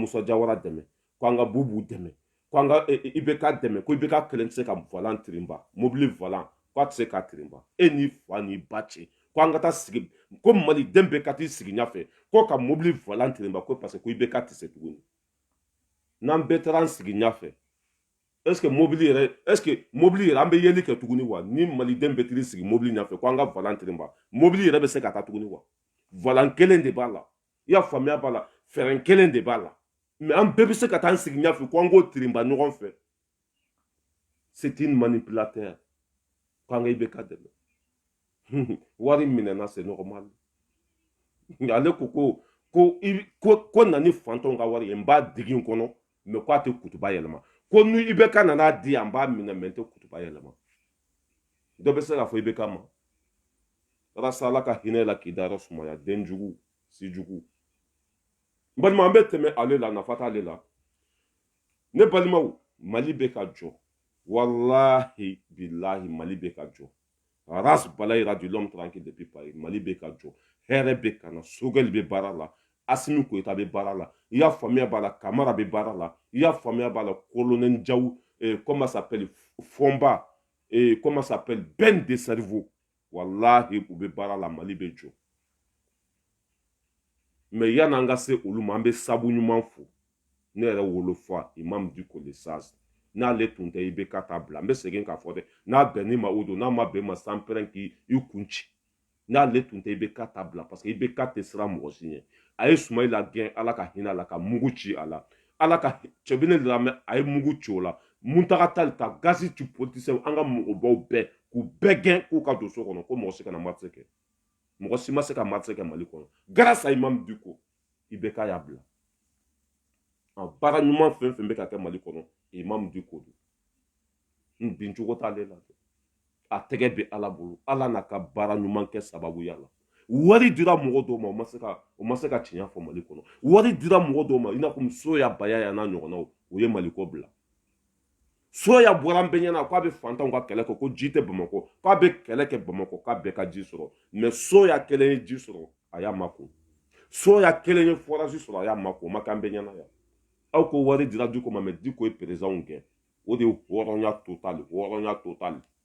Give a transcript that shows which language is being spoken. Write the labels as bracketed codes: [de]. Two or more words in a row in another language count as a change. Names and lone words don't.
[bm] Musa Jawara dɛmɛ k'an ka Bubu dɛmɛ k'an ka IBK dɛmɛ ko IBK kelen tɛ se ka volant tirinba mobili volant k'a tɛ se ka tirinba e n'i fa n'i ba cɛ ko an ka taa sigi ko maliden bɛɛ ka t'i sigi ɲɛfɛ ko ka mobili volant tirinba ko [fr] parce que [bm] ko IBK tɛ se tuguni n'an bɛɛ taara an sigi ɲɛfɛ [fr] est ce que [bm] mobili yɛrɛ an bɛ yeli kɛ tuguni wa ni maliden bɛɛ t'i sigi mobili ɲɛfɛ ko an ka volant tirinba mobili yɛrɛ bɛ se ka taa tuguni wa volant kelen de b'a la i y'a faamuya b'a la fɛrɛn kelen de b'a la mais an bɛɛ bɛ se ka taa an sigi ɲɛfɛ ko an k'o tirinba ɲɔgɔn fɛ [fr] c'est une manipulateur [bm] ko an ka IBK dɛmɛ wari minɛna [fr] c'est normal [bm] ale ko nani fantanw ka wari ye n b'a digi n kɔnɔ mais ko a tɛ kutuba yɛlɛma ko ni IBK nana di yan n b'a minɛ mais n tɛ kutuba yɛlɛma dɔ bɛ se k'a fɔ IBK ma walasa ala ka hinɛ la k'i dayɔrɔ sumaya den jugu si jugu n balima an bɛ tɛmɛ ale la nafa t'ale la ne balimaw Mali bɛ ka jɔ [ar] والله بالله [bm] Mali bɛ ka jɔ race balayira [fr] du l'homme tranquille depuis Paris [bm] Mali bɛ ka jɔ hɛrɛ bɛ ka na Sogɛli bɛ baara la Asimi Goïta bɛ baara la i y'a faamuya b'a la Kamara bɛ baara la i y'a faamuya b'a la colonel Diaw [fr] comment ça s'appelle [bm] Fomba [fr] comment ça s'appelle [bm] Ben de Cerveau wallahi u bɛ baara la Mali bɛ jɔ mais yan'an ka se olu ma an bɛ sabu ɲuman fo ne yɛrɛ wolofa Imam Diko le Saz n'ale tun tɛ IBK t'a bila n bɛ segin k'a fɔ dɛ n'a bɛnn'i ma o don n'a ma bɛn ma sanpɛrɛn k'i kun ci n'ale tun tɛ IBK t'a bila parce que IBK tɛ siran mɔgɔ si ɲɛ a ye Sumayila gɛn ala ka hinɛ a la ka mugu ci a la ala ka cɛ bɛ ne lamɛn a ye mugu ci o la Muntaka Tall ka gazi ci politisiyɛnw an ka mɔgɔbaw bɛɛ k'u bɛɛ gɛn k'u ka don so kɔnɔ ko mɔgɔ si kana marche kɛ mɔgɔ si ma se ka marche kɛ Mali kɔnɔ [fr] grâce à [bm] Imam Diko IBK y'a bila baara ɲuman fɛn fɛn bɛ ka kɛ Mali kɔnɔ Imam Diko don bin cogo t'ale la a tɛgɛ bɛ ala bolo ala n'a ka baara ɲuman kɛ sababuya la wari dira mɔgɔ dɔw ma o ma se ka tiɲɛ fɔ Mali kɔnɔ wari dira mɔgɔ dɔw ma i n'a fɔ Soya Baya n'a ɲɔgɔnnaw o ye Maliko bila Soya bɔra an bɛɛ ɲɛna k'a bɛ fantanw ka kɛlɛ kɛ ko ji tɛ Bamakɔ k'a bɛ kɛlɛ kɛ Bamakɔ k'a bɛɛ ka ji sɔrɔ mais Soya kelen ye ji sɔrɔ a y'a makun Soya kelen ye forage sɔrɔ a y'a makun o ma k'an bɛɛ ɲɛna yan aw ko wari dira Diko ma mais Diko ye président gɛn o de ye hɔrɔnya total